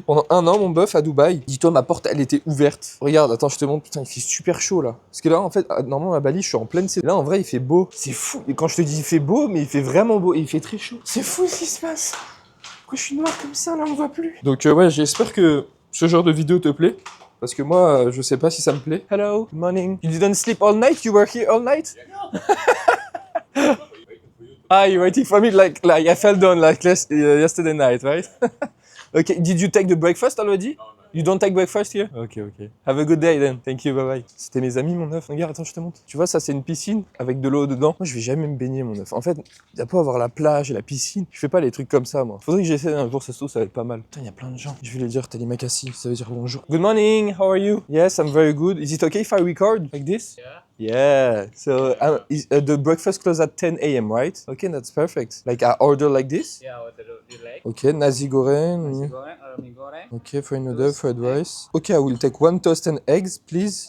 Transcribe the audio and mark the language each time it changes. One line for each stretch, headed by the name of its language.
French: Pendant un an, mon bœuf, à Dubaï, dis-toi, ma porte, elle était ouverte. Regarde, attends, je te montre, putain, il fait super chaud là. Parce que là, en fait, normalement, à Bali, je suis en pleine saison. Là, en vrai, il fait beau. C'est fou. Et quand je te dis il fait beau, mais il fait vraiment beau. Et il fait très chaud. C'est fou ce qui se passe. Pourquoi je suis noir comme ça, là, on voit plus. Donc ouais, j'espère que ce genre de vidéo te plaît. Parce que moi, je sais pas si ça me plaît.
English: Hello, good morning. You didn't sleep all night? You were here all night? Ah, you're waiting for me like I fell down like yesterday night, right? Okay, did you take the breakfast already? You don't take breakfast here? Ok. Have a good day then. Thank you, bye bye.
French: C'était mes amis, mon œuf. Regarde, attends, je te montre. Tu vois, ça, c'est une piscine avec de l'eau dedans. Moi, je vais jamais me baigner, mon œuf. En fait, il y a pas à avoir la plage et la piscine. Je fais pas les trucs comme ça, moi. Faudrait que j'essaie un jour, ça se trouve, ça va être pas mal. Putain, il y a plein de gens. Je vais les dire Terima kasih, ça veut dire bonjour.
English: Good morning, how are you? Yes, I'm very good. Is it okay if I record like this? Yeah. So the breakfast closes at 10 a.m., right? Okay, that's perfect. Like I order like this? Yeah, what do you like? Okay, nasi goreng. Nasi goreng or mie goreng? Okay, fried noodle, fried rice. Okay, I will take one toast and eggs, please.